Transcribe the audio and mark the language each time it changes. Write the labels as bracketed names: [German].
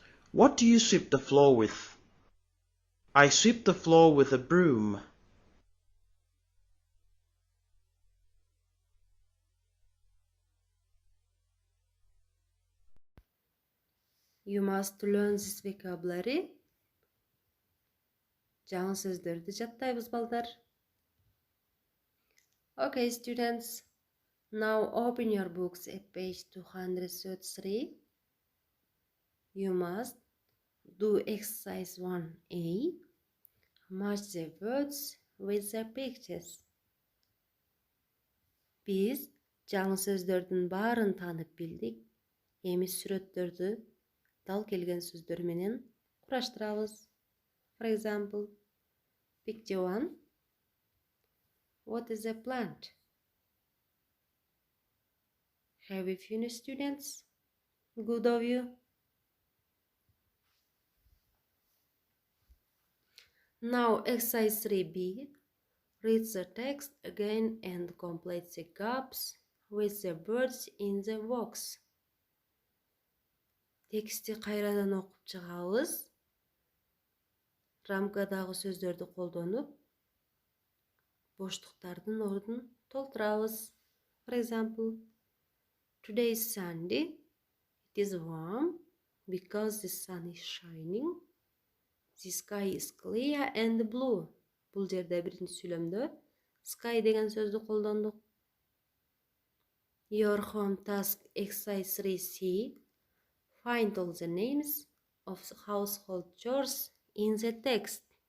[English] What do you sweep the floor with? I sweep the floor with a broom. You must learn this vocabulary. [Kyrgyz] Жаңы сөздөрдү жаттайбыз балдар. [English] Okay, students. Now open your books at page 233. You must do exercise 1A. Match the words with the pictures. [Kyrgyz] Biz жаңы сөздөрдүн баарын таанып билдик. Эми сүрөттөрдү дал келген сөздөр менен кураштырабыз. [English] For example, picture 1. What is a plant? Have you finished, students? Good of you. Now exercise 3B. Read the text again and complete the gaps with the words in the box. [Kyrgyz] Тексти кайрадан окуп чыгабыз. Рамкадагы сөздөрдү колдонуп, боштуктардын ордун толтурабыз. [English] For example, today is Sunday. It is warm because the sun is shining. The sky is clear and blue. [Kyrgyz] Бул жерде биринчи сүйлөмдө sky деген сөздү колдондук. [English] Your home task exercise 3C. Find all the names of household chores in the text.